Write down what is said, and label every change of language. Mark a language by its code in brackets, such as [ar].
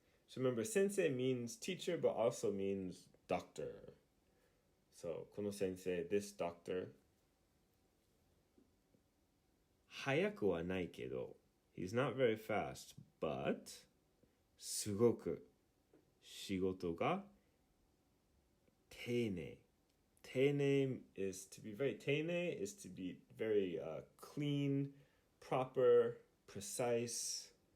[en] So remember, sensei means teacher, but also means doctor. So, この先生, this doctor. [ja] 早くはないけど, [en] he's not very fast, but [ja] すごく仕事が丁寧. [en] 丁寧 is to be very 丁寧 is to be very clean, proper, precise.